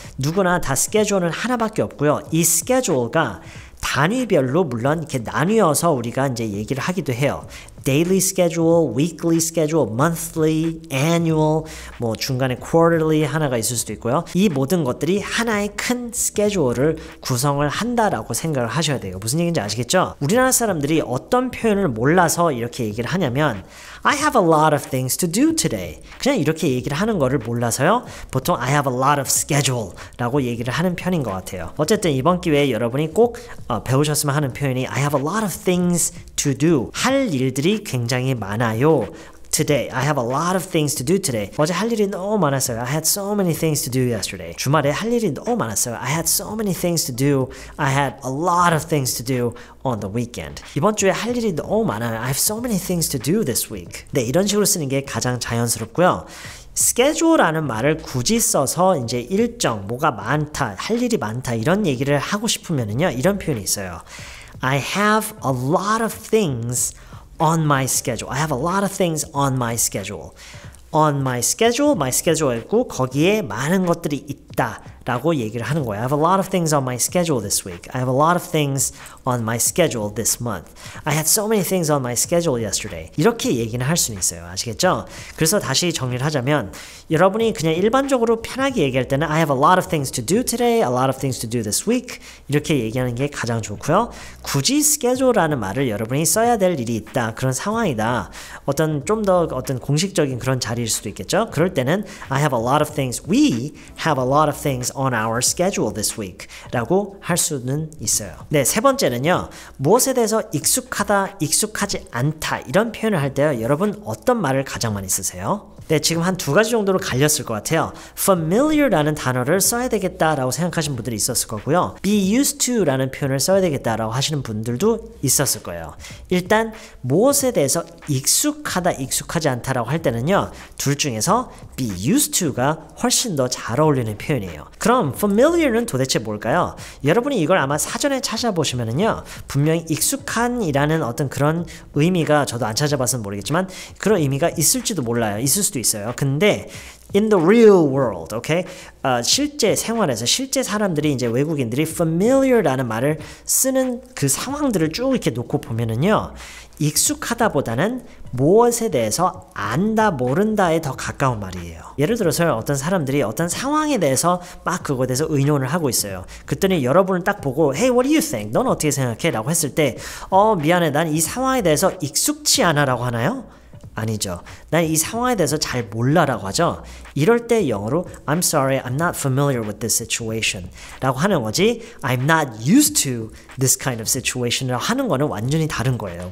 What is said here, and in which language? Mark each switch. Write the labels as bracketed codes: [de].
[ko] 누구나 다 schedule는 하나밖에 없고요. 이 schedule가 단위별로 물론 이렇게 나뉘어서 우리가 이제 얘기를 하기도 해요. daily schedule, weekly schedule, monthly, annual, 뭐 중간에 quarterly 하나가 있을 수도 있고요. 이 모든 것들이 하나의 큰 schedule를 구성을 한다라고 생각을 하셔야 돼요. 무슨 얘기인지 아시겠죠? 우리나라 사람들이 어떤 표현을 몰라서 이렇게 얘기를 하냐면 [en] I have a lot of things to do today. [ko] 그냥 이렇게 얘기를 하는 거를 몰라서요. 보통 [en] I have a lot of schedule [ko] 라고 얘기를 하는 편인 것 같아요. 어쨌든 이번 기회에 여러분이 꼭 배우셨으면 하는 표현이 [en] I have a lot of things to do. [ko] 할 일들이 굉장히 많아요. [en] Today, I have a lot of things to do today. [ko] 어제 할 일이 너무 많았어요. [en] I had so many things to do yesterday. [ko] 주말에 할 일이 너무 많았어요. [en] I had so many things to do. I had a lot of things to do on the weekend. [ko] 이번 주에 할 일이 너무 많아요. [en] I have so many things to do this week. [ko] 네, 이런 식으로 쓰는 게 가장 자연스럽고요. schedule라는 말을 굳이 써서 이제 일정, 뭐가 많다, 할 일이 많다 이런 얘기를 하고 싶으면은요, 이런 표현이 있어요. [en] I have a lot of things on my schedule. I have a lot of things on my schedule. On my schedule [ko] 있고 거기에 많은 것들이 있다 라고 얘기를 하는 거예요. [en] I have a lot of things on my schedule this week. I have a lot of things on my schedule this month. I had so many things on my schedule yesterday. [ko] 이렇게 얘기는 할 수는 있어요. 아시겠죠? 그래서 다시 정리를 하자면 여러분이 그냥 일반적으로 편하게 얘기할 때는 [en] I have a lot of things to do today, a lot of things to do this week [ko] 이렇게 얘기하는 게 가장 좋고요. 굳이 schedule라는 말을 여러분이 써야 될 일이 있다. 그런 상황이다. 어떤 좀 더 어떤 공식적인 그런 자리일 수도 있겠죠? 그럴 때는 [en] I have a lot of things, we have a lot of things on our schedule this week [ko] 라고 할 수는 있어요. 네, 세 번째는요. 무엇에 대해서 익숙하다, 익숙하지 않다 이런 표현을 할 때요. 여러분 어떤 말을 가장 많이 쓰세요? 네, 지금 한 두 가지 정도로 갈렸을 것 같아요. familiar라는 단어를 써야 되겠다라고 생각하신 분들이 있었을 거고요. be used to라는 표현을 써야 되겠다라고 하시는 분들도 있었을 거예요. 일단 무엇에 대해서 익숙하다, 익숙하지 않다라고 할 때는요. 둘 중에서 be used to가 훨씬 더 잘 어울리는 표현이에요. 그럼 familiar는 도대체 뭘까요? 여러분이 이걸 아마 사전에 찾아보시면은요. 분명히 익숙한이라는 어떤 그런 의미가 저도 안 찾아봐서 모르겠지만 그런 의미가 있을지도 몰라요. 있을 수도 있어요. [en] 근데 in the real world, okay? [ko] 실제 생활에서 실제 사람들이 이제 외국인들이 familiar라는 말을 쓰는 그 상황들을 쭉 이렇게 놓고 보면은요. 익숙하다보다는 무엇에 대해서 안다, 모른다에 더 가까운 말이에요. 예를 들어서 어떤 사람들이 어떤 상황에 대해서 막 그거에 대해서 의논을 하고 있어요. 그랬더니 여러분을 딱 보고 [en] Hey, what do you think? [ko] 넌 어떻게 생각해? 라고 했을 때 미안해, 난 이 상황에 대해서 익숙치 않아 라고 하나요? 아니죠. 난 이 상황에 대해서 잘 몰라라고 하죠. 이럴 때 영어로 [en] I'm sorry, I'm not familiar with this situation [ko] 라고 하는 거지 [en] I'm not used to this kind of situation [ko] 라고 하는 거는 완전히 다른 거예요.